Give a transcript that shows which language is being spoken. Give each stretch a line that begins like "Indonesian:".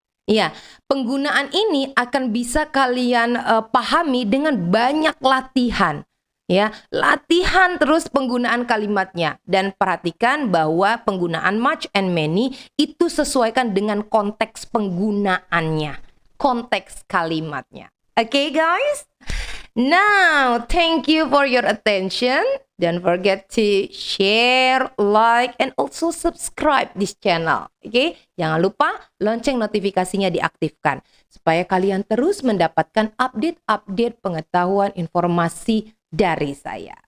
Indonesian: Ya, penggunaan ini akan bisa kalian pahami dengan banyak latihan. Ya, latihan terus penggunaan kalimatnya. Dan perhatikan bahwa penggunaan much and many itu sesuaikan dengan konteks penggunaannya. Konteks kalimatnya. Okay, guys?
English: Now, thank you for your attention. Don't forget to share, like, and also subscribe this channel.
Indonesian: Oke, jangan lupa lonceng notifikasinya diaktifkan supaya kalian terus mendapatkan update-update pengetahuan informasi dari saya.